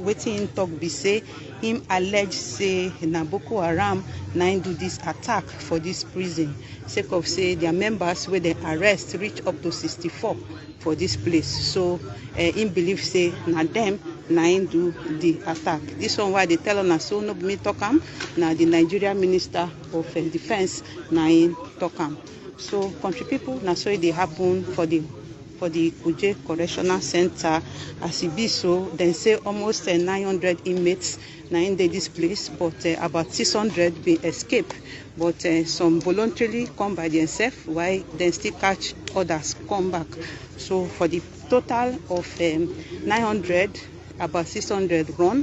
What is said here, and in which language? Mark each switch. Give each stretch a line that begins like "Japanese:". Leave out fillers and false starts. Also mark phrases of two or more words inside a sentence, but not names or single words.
Nigerian Pidgin: Wetin him talk be say him allege say na Boko Haram na him do this attack for this prison, sake of say their members wey they arrest reach up to 64 for this place. So him believe say na them na him do the attack. This one why they tell us so no be me talk am, na the Nigeria Minister of Defense na him talk am. So country people, na so they happen for the Kuje Correctional Center. As it be so, then say almost 900 inmates now in this place, but about 600 be escape. But some voluntarily come by themselves, while then still catch others come back. So for the total of 900, about 600 run.